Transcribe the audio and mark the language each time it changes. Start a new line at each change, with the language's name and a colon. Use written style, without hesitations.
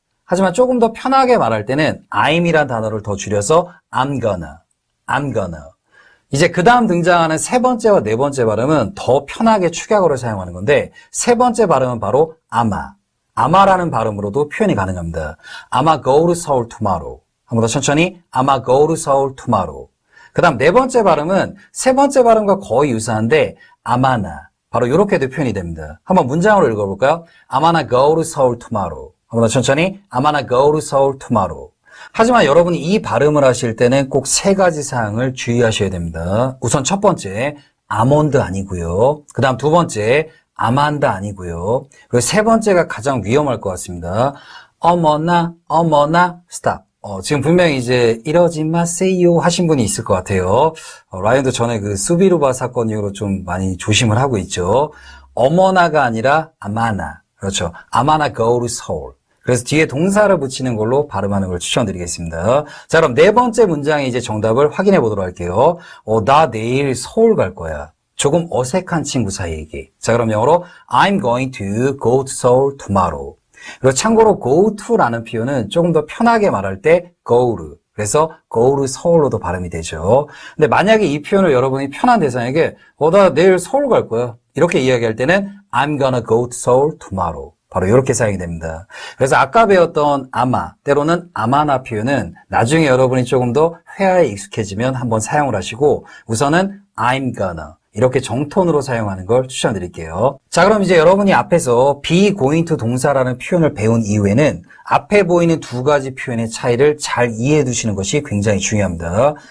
Korean: 하지만 조금 더 편하게 말할 때는 I'이란 단어를 더 줄여서
English: I'm gonna.
Korean: 이제 그 다음 등장하는 세 번째와 네 번째 발음은 더 편하게 축약어를 사용하는 건데 세 번째 발음은 바로 아마라는 발음으로도 표현이 가능합니다.
English: I'ma go to Seoul tomorrow.
Korean: 한 번 더 천천히
English: I'ma go to Seoul tomorrow.
Korean: 그 다음 네 번째 발음은 세 번째 발음과 거의 유사한데 아마나. 바로 이렇게도 표현이 됩니다. 한번 문장으로 읽어볼까요?
English: I'm gonna go to Seoul tomorrow.
Korean: 한 번 더 천천히
English: I'm gonna go to Seoul tomorrow.
Korean: 하지만 여러분이 이 발음을 하실 때는 꼭 세 가지 사항을 주의하셔야 됩니다. 우선 첫 번째, 아몬드 아니고요. 그 다음 두 번째, 아만다 아니고요. 그리고 세 번째가 가장 위험할 것 같습니다. 어머나, 스탑. 지금 분명히 이제 이러지 마세요 하신 분이 있을 것 같아요. 라이언도 전에 그 수비루바 사건 이후로 좀 많이 조심을 하고 있죠. 어머나가 아니라 아마나. 그렇죠.
English: 아마나 go to Seoul.
Korean: 그래서 뒤에 동사를 붙이는 걸로 발음하는 걸 추천드리겠습니다. 자, 그럼 네 번째 문장의 이제 정답을 확인해 보도록 할게요. 나 내일 서울 갈 거야. 조금 어색한 친구 사이에게. 자, 그럼 영어로
English: I'm going to go to Seoul tomorrow.
Korean: 그리고 참고로 go to라는 표현은 조금 더 편하게 말할 때 go to. 그래서 go to 서울로도 발음이 되죠. 근데 만약에 이 표현을 여러분이 편한 대상에게 나 내일 서울 갈 거야. 이렇게 이야기할 때는
English: I'm gonna go to Seoul tomorrow.
Korean: 바로 이렇게 사용이 됩니다. 그래서 아까 배웠던 아마, 때로는 아마나 표현은 나중에 여러분이 조금 더 회화에 익숙해지면 한번 사용을 하시고 우선은
English: I'm gonna
Korean: 이렇게 정톤으로 사용하는 걸 추천드릴게요. 자, 그럼 이제 여러분이 앞에서 be going to 동사라는 표현을 배운 이후에는 앞에 보이는 두 가지 표현의 차이를 잘 이해해 두시는 것이 굉장히 중요합니다.